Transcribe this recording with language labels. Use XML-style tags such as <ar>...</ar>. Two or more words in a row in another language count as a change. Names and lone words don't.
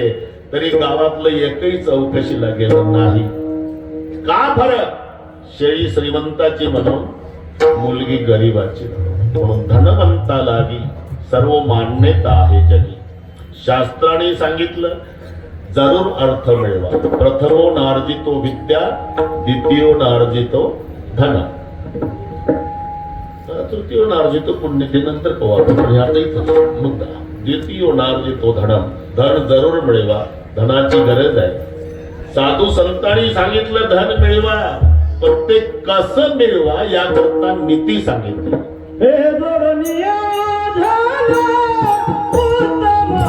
<mr>तरी गावातलं एकही चौकशीला गेलं नाही. का फरक? शेळी श्रीमंताची म्हणून, मुलगी गरीबाची म्हणून. धनवंता लागी सर्व मान्यता आहे जगी. शास्त्राने सांगितलं जरूर अर्थ मिळवा.</mr> <sa>प्रथमो नार्जितो विद्या, द्वितीयो नार्जितो धन, तृतीय नार्जितो पुण्य.</sa> <mr>ते नंतर कवा पण ह्यातही मुद्दा.</mr> <sa>द्वितीय नार्जितो धनम,</sa> <mr>धन जरूर मिळवा. धनाची गरज आहे. साधू संतांनी सांगितलं धन मिळवा, पण ते कसं मिळवा याकरता नीती सांगितली. हे जोडनिया झाला उत्तम</mr>